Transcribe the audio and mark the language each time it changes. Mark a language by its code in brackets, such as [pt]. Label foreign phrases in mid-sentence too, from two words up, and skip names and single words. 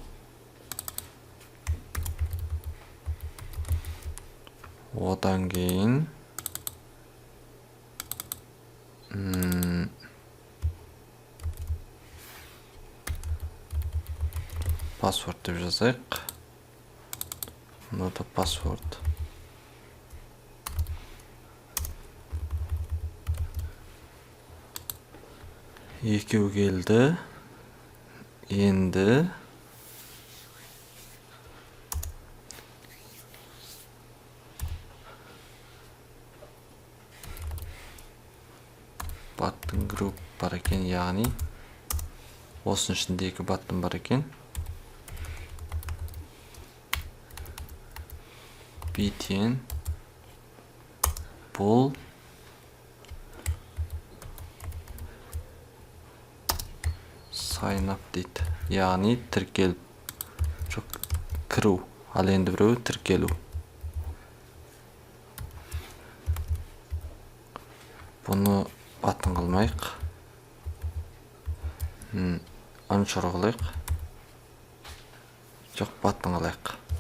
[kk] Одан кейін паспорт деп жазайық. Мынада паспорт. Екеу келді. Енді [en] button group [kk] бар екен, яғни осының ішінде екі button бар екен. btn бұл [en] sign up [kk] дейді, яғни тіркеліп, жоқ, кіру, ал енді біреуі тіркелу. Бұны button қылмайық, unsure қылайық, жоқ, button қылайық.